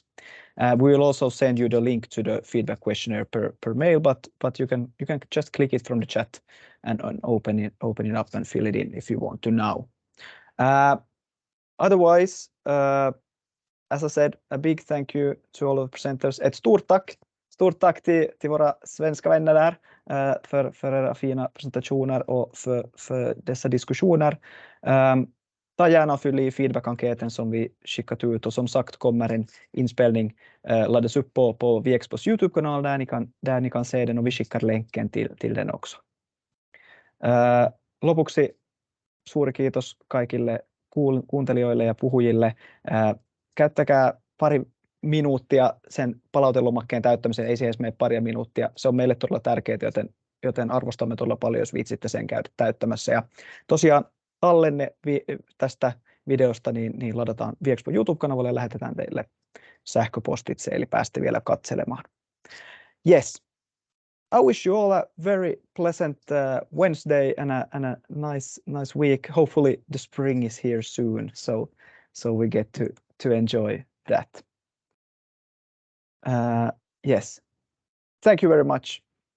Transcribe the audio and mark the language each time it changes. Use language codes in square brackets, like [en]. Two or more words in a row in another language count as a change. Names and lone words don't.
[en] We will also send you the link to the feedback questionnaire per mail, but you can just click it from the chat and open it up and fill it in if you want to now. Otherwise, as I said, a big thank you to all of the presenters. [sv] Ett stort tack till våra svenska vänner där för era fina presentationer och för dessa diskussioner. Ta gärna och fyll i feedback-enkäten som vi skickat ut, och som sagt kommer en inspelning laddas upp på Viexpos YouTube-kanal där ni kan se den, och vi skickar länken till den också. [fi] Lopuksi suuri kiitos kaikille kuuntelijoille ja puhujille. Käyttäkää pari minuuttia sen palautelomakkeen täyttämiseen, ei se edes mene paria minuuttia. Se on meille todella tärkeää, joten arvostamme todella paljon, jos viitsitte sen käydä täyttämässä. Ja tosiaan tallenne tästä videosta niin ladataan Viexpo YouTube-kanavalle ja lähetetään teille sähköpostitse, eli pääsette vielä katselemaan. [en] Yes. I wish you all a very pleasant Wednesday and a nice week. Hopefully the spring is here soon, so we get to enjoy that. Yes. Thank you very much.